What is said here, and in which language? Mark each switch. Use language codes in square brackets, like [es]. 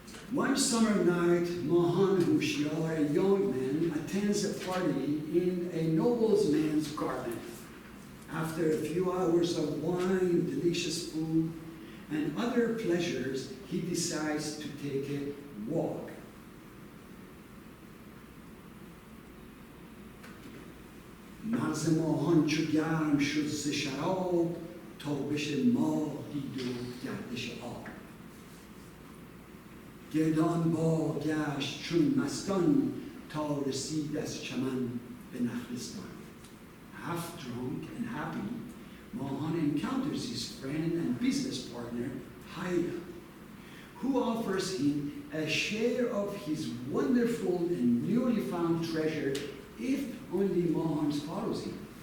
[en] One summer night, Mahan Hushyar, a young man, attends a party in a nobleman's garden. After a few hours of wine, delicious food, and other pleasures, he decides to take a walk. [fa] مغز ماهان چو گرم شد ز شراب تابش ماه دید و گردش آب گردان با گشت چون مستان تا رسید از چمن به نخلستان. [en] Half drunk and happy, Mahan encounters his friend and business partner, Haida, who offers him a share of his wonderful and newly found treasure if only Mahan follows him.